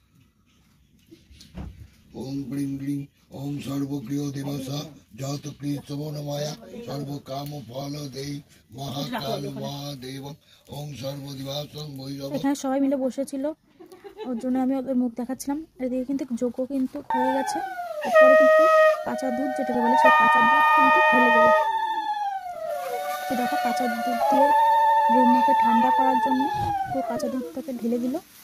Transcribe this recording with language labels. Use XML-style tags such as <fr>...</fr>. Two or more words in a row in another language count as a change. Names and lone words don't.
<sa>ओम ग्रीं ग्रीं ओम सर्वप्रिय दिवस जात कृष्णमाया सर्व काम फल दे महाकाल महादेव ओम सर्वदिवासं भैरव।</sa> <bn>এখানে সবাই মিলে বসেছিল, ওর জন্য আমি ওদের মুখ দেখাচ্ছিলাম। এদিকে কিন্তু যজ্ঞ কিন্তু হয়ে গেছে, এরপরে কিন্তু কাঁচা দুধ যেটাকে বলে সেই কাঁচা দুধ কিন্তু ঢেলে দেবে। তো দেখো কাঁচা দুধ দিয়ে ব্রহ্মাকে ঠান্ডা করার জন্য তো কাঁচা দুধটাকে ঢেলে দিল।</bn>